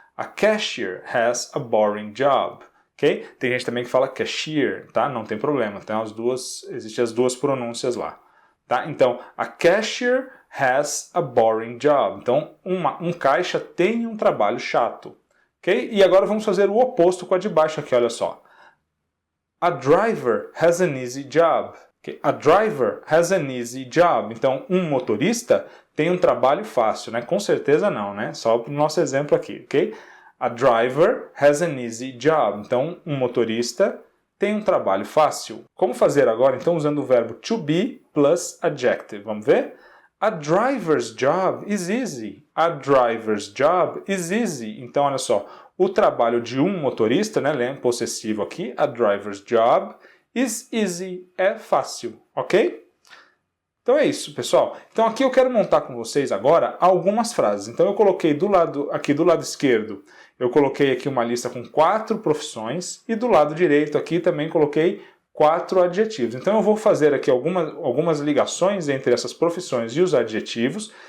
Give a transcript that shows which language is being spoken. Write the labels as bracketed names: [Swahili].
[English] A cashier has a boring job. Ok? [Portuguese] Tem gente também que fala cashier, tá? Não tem problema. Tem existem as duas pronúncias lá. Tá? [English] Então, a cashier has a boring job. [Portuguese] Então, um caixa tem um trabalho chato. Ok? E agora vamos fazer o oposto com a de baixo aqui, olha só. [English] A driver has an easy job. Okay? A driver has an easy job. [Portuguese] Então, um motorista tem um trabalho fácil, né? Com certeza não, né? Só para o nosso exemplo aqui, ok? [English] A driver has an easy job. [Portuguese] Então, um motorista tem um trabalho fácil. Como fazer agora, então, usando o verbo to be [English] plus adjective? [Portuguese] Vamos ver? [English] A driver's job is easy. A driver's job is easy. [Portuguese] Então, olha só, o trabalho de um motorista, né? Lembra, possessivo aqui. [English] A driver's job is easy. [Portuguese] É fácil, [English] ok? [Portuguese] Então é isso, pessoal. Então aqui eu quero montar com vocês agora algumas frases. Então eu coloquei do lado esquerdo, eu coloquei aqui uma lista com 4 profissões e do lado direito aqui também coloquei 4 adjetivos. Então eu vou fazer aqui algumas ligações entre essas profissões e os adjetivos.